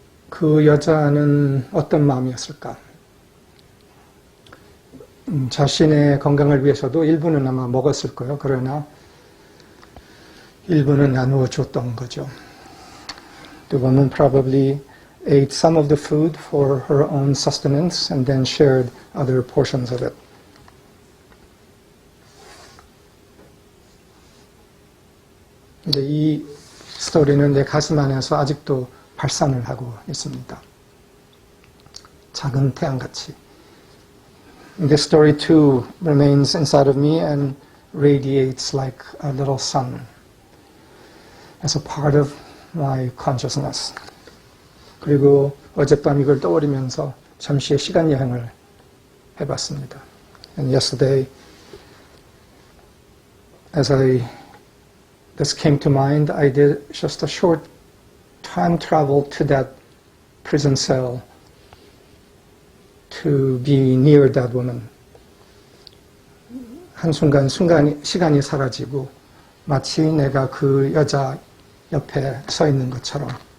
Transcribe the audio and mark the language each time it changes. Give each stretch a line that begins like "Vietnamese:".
Korean: 그 여자는 어떤 마음이었을까? 자신의 건강을 위해서도 일부는 아마 먹었을 거예요. 그러나 일부는 나누어 줬던 거죠.
English: The woman probably ate some of the food for her own sustenance and then shared other portions of it.
Korean: 이제 이 스토리는 내 가슴 안에서 아직도 발산을 하고 있습니다. 작은 태양같이.
English: This story too remains inside of me and radiates like a little sun as a part of my consciousness.
Korean: 그리고 어젯밤 이걸 떠올리면서 잠시의 시간 여행을 해봤습니다.
English: And yesterday, as this came to mind, I did just a short time travel to that prison cell to be near that woman.
Korean: 한순간 시간이 사라지고 마치 내가 그 여자 옆에 서 있는 것처럼.